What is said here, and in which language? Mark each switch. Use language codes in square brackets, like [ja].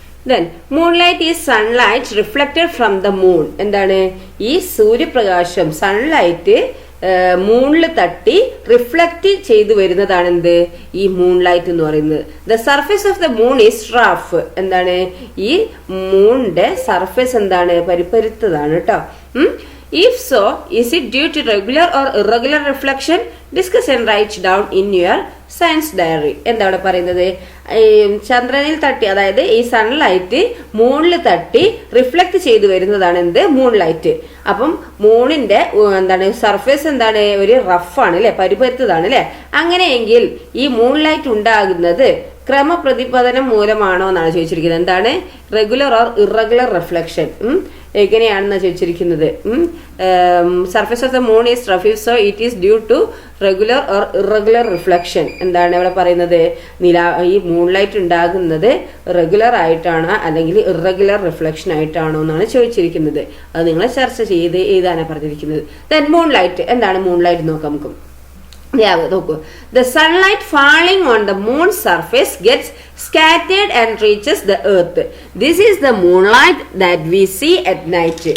[en] Then moonlight is sunlight reflected from the moon. [ml] എന്താണ് ഈ സൂര്യപ്രകാശം സൺലൈറ്റ് മൂണിൽ തട്ടി റിഫ്ലക്ട് ചെയ്തു വരുന്നതാണ് എന്ത് ഈ മൂൺലൈറ്റ് എന്ന് പറയുന്നത്. [en] The surface of the moon is rough. [ml] എന്താണ് ഈ മൂണിന്റെ സർഫേസ് എന്താണ്, പരിപ്പരുത്തതാണ് കേട്ടോ. [en] If so, is it due to regular or irregular reflection? Discuss and write down in your science diary. [ml] എന്താ അവിടെ പറയുന്നത്? ചന്ദ്രനിൽ തട്ടി, അതായത് ഈ സൺലൈറ്റ് മൂണിൽ തട്ടി റിഫ്ലക്ട് ചെയ്തു വരുന്നതാണ് എന്ത് മൂൺലൈറ്റ്. അപ്പം മൂണിന്റെ എന്താണ് സർഫേസ് എന്താണ്, ഒരു റഫാണ് അല്ലെ, പരിപരുത്തതാണ് അല്ലെ. അങ്ങനെയെങ്കിൽ ഈ മൂൺലൈറ്റ് ഉണ്ടാകുന്നത് ക്രമപ്രതിപതനം മൂലമാണോ എന്നാണ് ചോദിച്ചിരിക്കുന്നത്. എന്താണ് റെഗുലർ ഓർ ഇറഗുലർ റിഫ്ലക്ഷൻ എങ്ങനെയാണെന്ന് ചോദിച്ചിരിക്കുന്നത്. [en] Surface of the moon is rough, so it is due to regular or irregular reflection. [ml] എന്താണ് ഇവിടെ പറയുന്നത്? ഈ മൂൺലൈറ്റ് ഉണ്ടാകുന്നത് റെഗുലർ ആയിട്ടാണ് അല്ലെങ്കിൽ ഇറഗുലർ റിഫ്ലക്ഷൻ ആയിട്ടാണോ എന്നാണ് ചോദിച്ചിരിക്കുന്നത്. അത് നിങ്ങൾ ചർച്ച ചെയ്ത് എഴുതാനാണ് പറഞ്ഞിരിക്കുന്നത്. ദെൻ മൂൺലൈറ്റ് എന്താണ്? മൂൺലൈറ്റ് നോക്കാം നമുക്ക്. നോക്കൂ. [en] The sunlight falling on the moon's surface gets scattered and reaches the earth. This is the moonlight that we see at night.